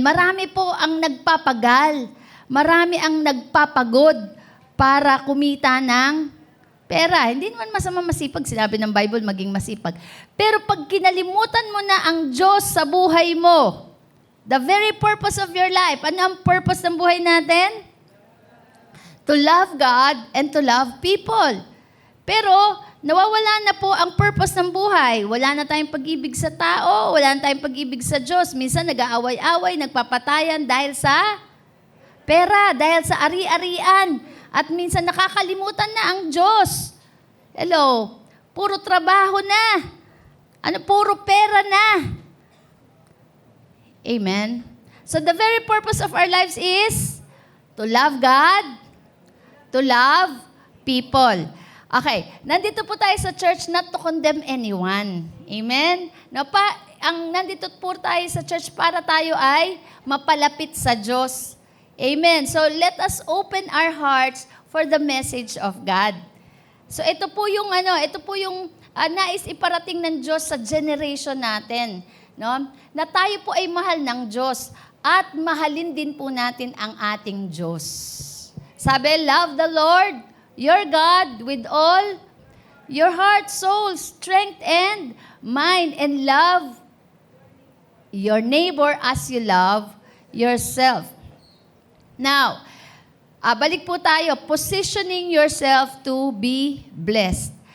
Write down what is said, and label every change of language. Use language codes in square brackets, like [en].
[tl] Marami po ang nagpapagal. Marami ang nagpapagod para kumita ng pera. Hindi naman masama masipag. Sinabi ng Bible, maging masipag. Pero pag kinalimutan mo na ang Diyos sa buhay mo, [en] the very purpose of your life, [tl] ano ang purpose ng buhay natin? [en] To love God and to love people. [tl] Pero, nawawala na po ang purpose ng buhay. Wala na tayong pag-ibig sa tao, wala na tayong pag-ibig sa Diyos. Minsan nag-aaway-away, nagpapatayan dahil sa pera, dahil sa ari-arian. At minsan nakakalimutan na ang Diyos. Hello, puro trabaho na. Puro pera na. Amen. [en] So the very purpose of our lives is to love God, to love people. Okay, nandito po tayo sa church not to condemn anyone. Amen? [tl] Nandito po tayo sa church para tayo ay mapalapit sa Diyos. [en] Amen. So let us open our hearts for the message of God. [tl] So ito po yung nais iparating ng Diyos sa generation natin, no? Na tayo po ay mahal ng Diyos at mahalin din po natin ang ating Diyos. [en] Sabi, love the Lord, your God, with all your heart, soul, strength, and mind, and love your neighbor as you love yourself. [tl] Now, balik po tayo, positioning yourself to be blessed.